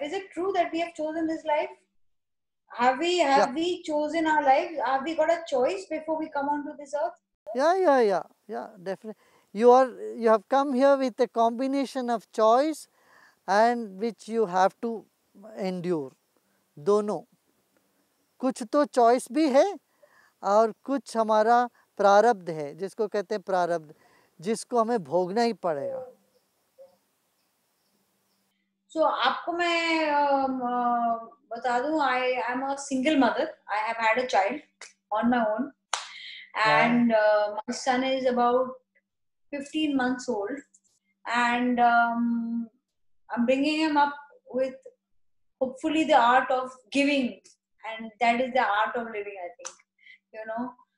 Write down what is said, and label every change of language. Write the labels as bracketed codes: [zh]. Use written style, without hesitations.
[en] Is it true that we have chosen this life? Yeah, Have we chosen our lives? Have we got a choice before we come onto this earth? yeah, definitely. You have come here with a combination of choice and which you have to endure. [hi] दोनों, कुछ तो choice भी है और कुछ हमारा प्रारब्ध है, जिसको कहते हैं प्रारब्ध, जिसको हमें भोगना ही पड़ेगा. [en] So [hi] आपको मैं बता दूं, [en] I am a single mother. I have had a child on my own, Wow. and my son is about 15 months old, and I'm bringing him up with hopefully the art of giving, and that is the art of living, I think, you know.